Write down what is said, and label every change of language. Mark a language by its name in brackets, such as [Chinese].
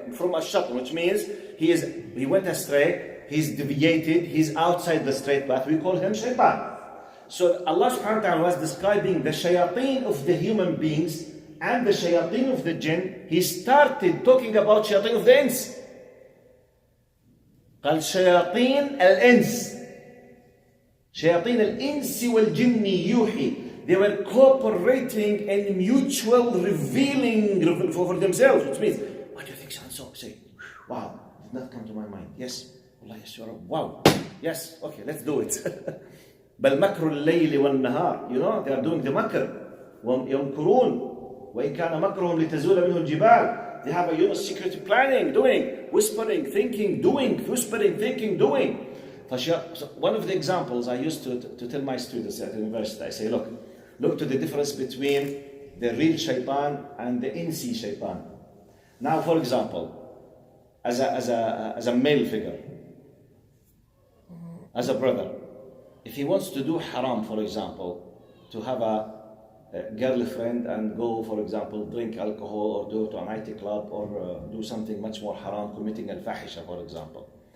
[English] From ash-shatan, which means he went astray, he's deviated, he's outside the straight path, we call him shaitan. So Allah subhanahu wa ta'ala was describing the shayateen of the human beings and the shayateen of the jinn. He started talking about shayateen of the ins. [Arabic] قال شياطين الإنس شياطين الإنس والجن يوحي. [English] They were cooperating and mutual revealing for themselves, which means, what do you think, so? Say, wow, did not come to my mind. Yes, Allah, yes, you're wow, yes, okay, let's do it. [Arabic] بل مكر الليل والنهار. [English] You know, they are doing the makr. [Arabic] يمكرون وإن كان مكرهم لتزول منه الجبال. [English] They have a secret planning, doing, whispering, thinking, doing, whispering, thinking, doing. So one of the examples I used to tell my students at the university, I say, look to the difference between the real shaitan and the insi shaitan. Now, for example, as a male figure, as a brother, if he wants to do haram, for example, to have a girlfriend and go, for example, drink alcohol or go to a nightclub or do something much more haram, committing al-fahisha, for example.